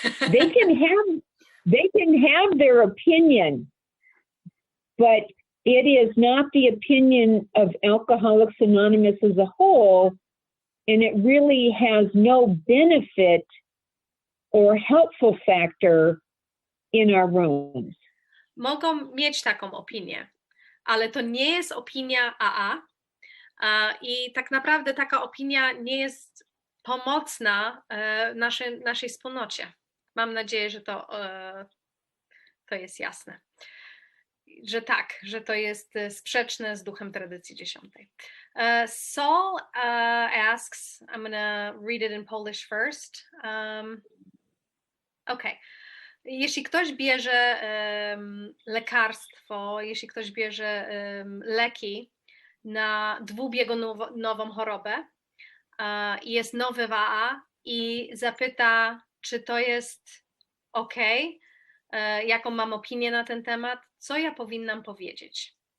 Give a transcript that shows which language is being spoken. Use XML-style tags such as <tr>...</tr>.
<en>They can have their opinion, but it is not the opinion of Alcoholics Anonymous as a whole, and it really has no benefit or helpful factor in our rooms.</en> <pl>Mogą mieć taką opinię, ale to nie jest opinia AA i tak naprawdę taka opinia nie jest pomocna naszej wspólnocie. Mam nadzieję, że to jest jasne. Że tak, że to jest sprzeczne z duchem tradycji 10.</pl> <en>Saul asks, I'm going to read it in Polish first. Okay.</en> <pl>Jeśli ktoś bierze lekarstwo, jeśli ktoś bierze leki na dwubiegunową chorobę i jest nowy w AA i zapyta, czy to jest ok, jaką mam opinię na ten temat, co ja powinnam powiedzieć?</pl>